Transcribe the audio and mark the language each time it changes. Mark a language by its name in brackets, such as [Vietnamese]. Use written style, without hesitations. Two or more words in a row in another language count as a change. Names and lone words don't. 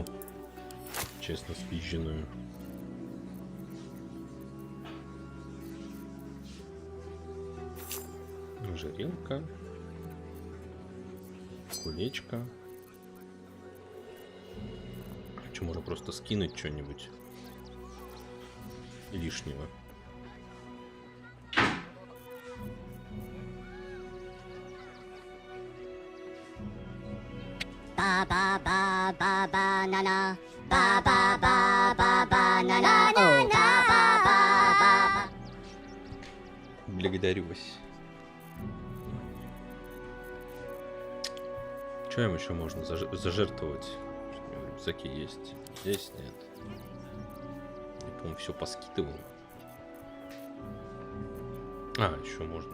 [Russian] Честно спизженную. Жарелка. Кулечко. Что, можно просто скинуть что-нибудь лишнего. Ba-ba-ba-ba-ba-na-na. Ba-ba-ba-ba-ba-na-na. Oh, ba-ba-ba-ba. Благодарю вас. Что им еще можно зажертвовать? В рюкзаке есть. Здесь нет. Я, по-моему, все поскидывал. А, еще можно.